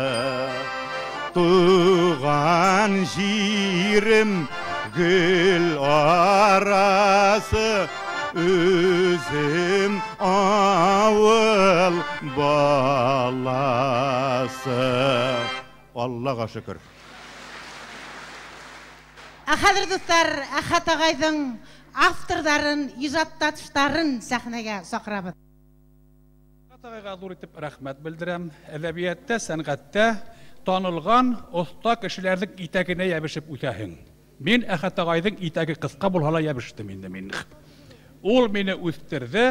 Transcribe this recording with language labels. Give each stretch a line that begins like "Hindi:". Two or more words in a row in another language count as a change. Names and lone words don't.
Kazakh: Туған жерім гүл арасы, өзім ауыл баласы. Аллаға шүкір.
Tatar: Хәзер достар, Ахат ағайдың автордарын, ижаттатыштарын сәхнәгә сакырабыз. Атағайға зур итеп рәхмәт белдерәм. Әдәбиятта, сәнгатьтә танылган оста кешеләрнең итәгенә ябышып үтәһең. Мин Әхәт агайның итәге кыска булһа ла ябыштым инде мин. Ул мине үстерде.